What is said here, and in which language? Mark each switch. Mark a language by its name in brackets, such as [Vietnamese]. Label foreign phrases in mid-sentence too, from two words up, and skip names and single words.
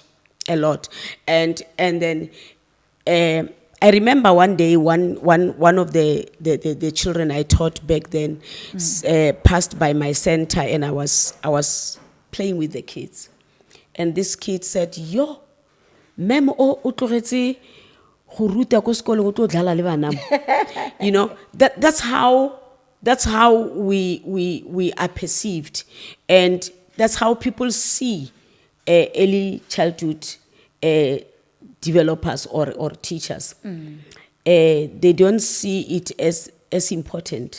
[English] And then I remember one day one of the children I taught back then passed by my center, and I was playing with the kids, and this kid said, "Yo, [Tswana] mem o utlogetse go ruta ko sekolong o tlo dlala le bana." [English] That's how we are perceived, and that's how people see early childhood developers or teachers. They don't see it as important.